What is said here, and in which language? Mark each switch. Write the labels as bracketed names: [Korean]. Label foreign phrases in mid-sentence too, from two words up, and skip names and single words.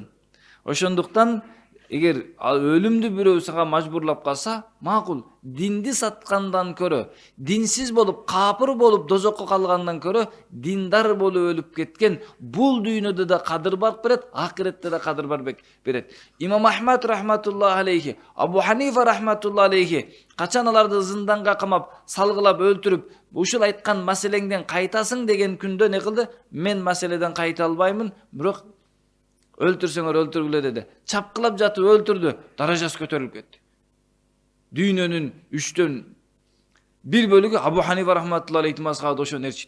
[Kyrgyz] Ошондуктан эгер өлүмдү бирөө сага мажбурлап калса, макул, динди саткандан көрө, динсиз болуп, капыр болуп дозокко калгандан көрө, диндар болуп өлүп кеткен бул дүйнөдө да кадыр барып берет, акыретте да кадыр барып берет. Имам Ахмад [Arabic] رحمة الله عليه, [Kyrgyz] Абу Ханифа [Arabic] رحمة الله عليه [Kyrgyz] качан аларды зынданга камап, салгылап өлтүрүп, ушул айткан маселеңден кайтасың деген күндө не кылды? Мен маселеден кайта албаймын, бирок өлтүрсөңөр өлтүргүлө деди. Чапкылап жатып өлтүрдү, даражасы көтөрүлүп кетти. Дүйнөнүн 1/3 бөлүгү Абу Ханифа [Arabic] رحمة الله عليه [Kyrgyz] мазхабы ошону ээрчит.